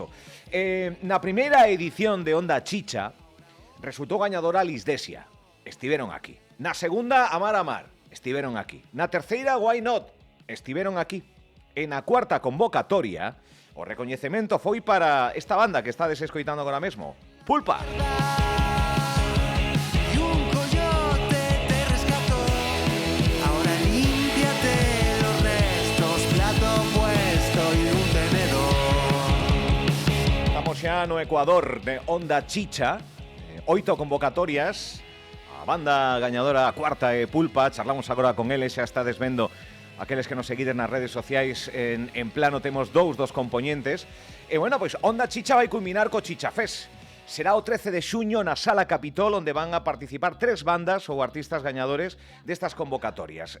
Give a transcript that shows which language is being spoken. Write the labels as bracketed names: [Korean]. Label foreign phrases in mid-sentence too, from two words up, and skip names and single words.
[Galician] Na primeira edición de Onda Chicha resultou gañadora Lisdesia, estiveron aquí. Na segunda, Amar Amar, estiveron aquí. Na terceira, Why Not, estiveron aquí. E na cuarta convocatoria, o recoñecemento foi para esta banda que estades escoitando agora mesmo, Pulpa. [Spanish] Y un coyote te rescató. Ahora límpiate los restos, plato puesto y un tenedor. [Galician] Estamos xa no Ecuador de Onda Chicha, 8 convocatorias, a banda gañadora a cuarta é Pulpa, charlamos agora con eles, xa estades vendo aqueles que nos seguides nas redes sociais en plano, temos dos componentes. E bueno, pois Onda Chicha vai culminar co Chicha Fest. Será o 13 de xuño na Sala Capitol, onde van a participar 3 bandas ou artistas gañadores destas convocatorias.